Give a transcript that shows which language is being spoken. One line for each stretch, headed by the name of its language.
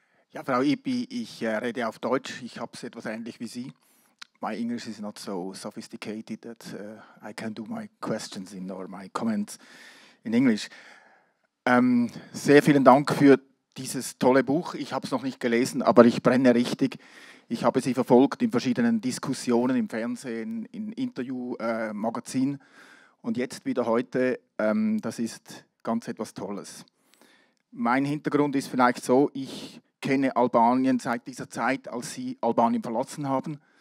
German: Ja, Frau Ypi, ich rede auf Deutsch. Ich habe es etwas ähnlich wie Sie.
English: My English is not so sophisticated that I can do my questions or my comments in English.
German: Sehr vielen Dank für dieses tolle Buch. Ich habe es noch nicht gelesen, aber ich brenne richtig. Ich habe Sie verfolgt in verschiedenen Diskussionen im Fernsehen, in Interviewmagazinen und jetzt wieder heute. Das ist ganz etwas Tolles. Mein Hintergrund ist vielleicht so, ich kenne Albanien seit dieser Zeit, als Sie Albanien verlassen haben.